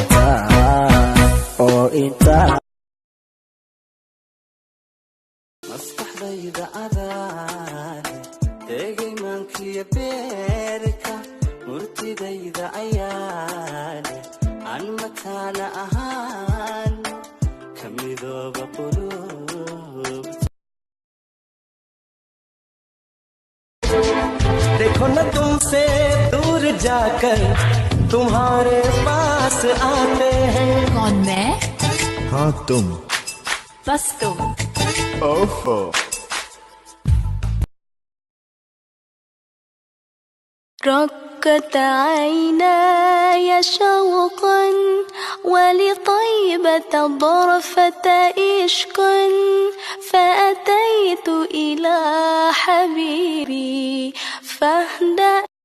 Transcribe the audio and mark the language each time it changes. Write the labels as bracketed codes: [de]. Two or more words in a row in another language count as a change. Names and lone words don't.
[so] intaa maskaxdayda adaane eegay maankiyo beerka murtidayda ayaane aan mataana ahaan ka midooba qulubta [hi] देखो न तुमसे दूर जाकर तुम्हारे पास आते हैं कौन मैं? हाँ तुम बस तुम ओहो [ar] رقت عيناي شوقا ولطيبة ظرفة عشق فأتيت إلى حبيبي فاهدأ